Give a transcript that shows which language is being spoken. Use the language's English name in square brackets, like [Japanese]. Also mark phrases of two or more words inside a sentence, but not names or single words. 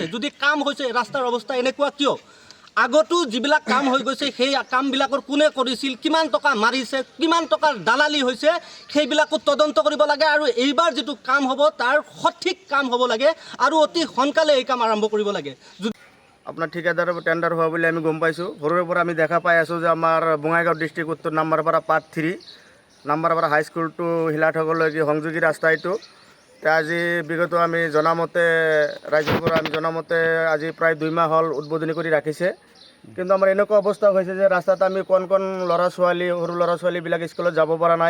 [Assamese] যদি কাম হৈছে ৰাস্তাৰ অৱস্থা এনেকুৱা কিয়? আগতো যিবিলাক কাম হৈ গৈছে সেই কামবিলাকৰ কোনে কৰিছিল, কিমান টকা মাৰিছে, কিমান টকাৰ দালালি হৈছে, সেইবিলাকো তদন্ত কৰিব লাগে। আৰু এইবাৰ যিটো কাম হ'ব তাৰ সঠিক কাম হ'ব লাগে আৰু অতি সোনকালে এই কাম আৰম্ভ কৰিব লাগে। আপনার ঠিকাদার টেন্ডার হওয়া বলে আমি গম পাইছোঁ। সৰুৰে পৰা আমি দেখা পাই আছোঁ যে আমাৰ বঙাইগাঁও ডিষ্ট্ৰিক্ট উত্তৰ নাম্বাৰপাৰা পাৰ্ট 3 নাম্বাৰপাৰা হাইস্কুল টু হিলাঠকলৈকে সংযোগী ৰাস্তা এইটো। আজি বিগত আমি জনামতে ৰাইজৰ পৰা আমি জনামতে আজি প্ৰায় 2 মাহ হ'ল উদ্বোধনী কৰি ৰাখিছে, কিন্তু আমাৰ এনেকুৱা অৱস্থা হৈছে যে ৰাস্তাত আমি কণ ল'ৰা ছোৱালী সৰু ল'ৰা ছোৱালীবিলাক স্কুলত যাব পৰা নাই।